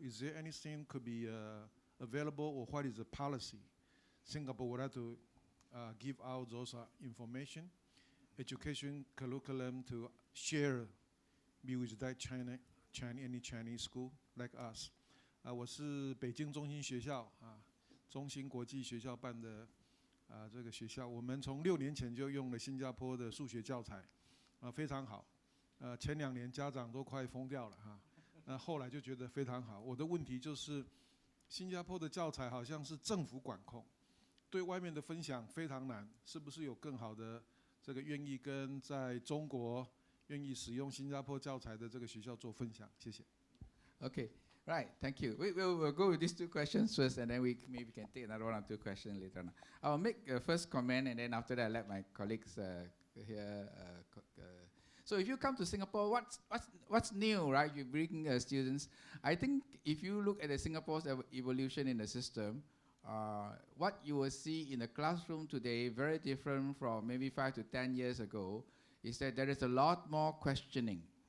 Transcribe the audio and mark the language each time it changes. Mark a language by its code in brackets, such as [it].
[en] Is there anything could be available, or what is the policy? Singapore would like to give out those information, education curriculum to share with that any Chinese school like us. [zh] 我是北京中心学校中心国际学校办的这个学校，我们从6年前就用了新加坡的数学教材，非常好。前2年家长都快疯掉了那后来就觉得非常好。我的问题就是，新加坡的教材好像是政府管控，对外面的分享非常难，是不是有更好的这个愿意跟在中国愿意使用新加坡教材的这个学校做分享？谢谢。 [en] Okay. Right, thank you. We'll go with these 2 questions first, and then we maybe can take another 1 or 2 questions later on. I'll make a first comment, and then after that, I'll let my colleagues here. So if you come to Singapore, what's new, right? You bring students. I think if you look at Singapore's evolution in the system, what you will see in the classroom today, very different from maybe 5 to 10 years ago, is that there is a lot more questioning.